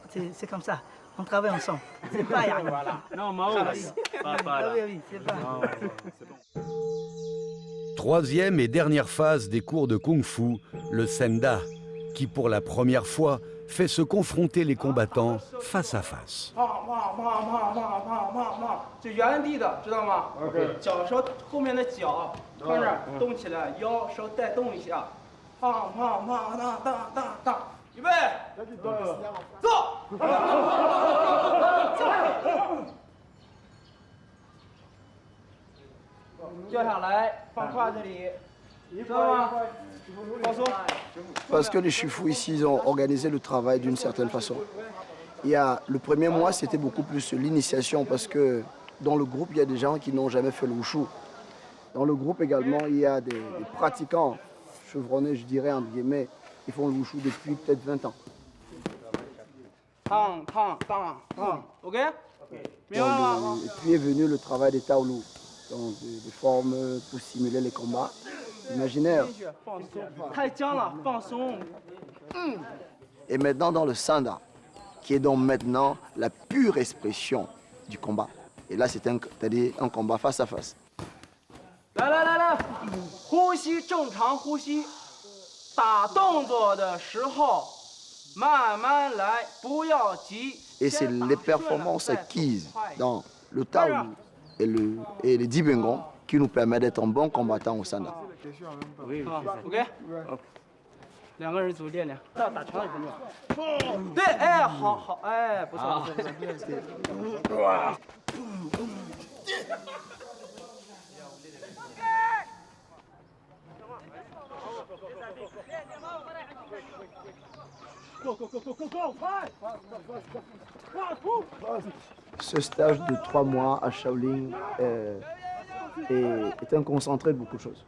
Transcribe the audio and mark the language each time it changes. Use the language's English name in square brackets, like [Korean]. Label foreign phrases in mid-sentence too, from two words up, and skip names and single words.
[French] C'est comme ça. On travaille ensemble. C'est pas rien. Non, Mao, c'est pas. Troisième et dernière phase des cours de Kung-Fu, le Senda, qui pour la première fois fait se confronter les combattants face à face. [Chinese] 就原地的，知道吗？脚手后面的脚，看着动起来，腰手带动一下，当当当当当当当，预备，走。掉下来，放胯这里，知道吗？放松。 [French] Parce que les Shifu ici, ils ont organisé le travail d'une certaine façon. Le premier mois, c'était beaucoup plus l'initiation parce que dans le groupe, il y a des gens qui n'ont jamais fait le wushu. Dans le groupe également, il y a des pratiquants chevronnés, je dirais, entre guillemets, qui font le wushu depuis peut-être 20 ans. OK? Et puis est venu le travail des Taolu, donc des formes pour simuler les combats imaginaires. Et maintenant dans le Sanda, qui est donc maintenant la pure expression du combat. Et là, c'est-à-dire un combat face à face. [Chinese] 来来来来，呼吸正常呼吸，打动作的时候慢慢来，不要急。 [French] Et c'est les performances acquises dans le Taolu et les Dibengong qui nous permettent d'être un bon combattant au Sanda. [Chinese] OK。两个人组练练，打长也很重要。对，哎，好好，哎，不错不错不错。 [French] Ce stage de 3 mois à Shaolin est un concentré de beaucoup de choses.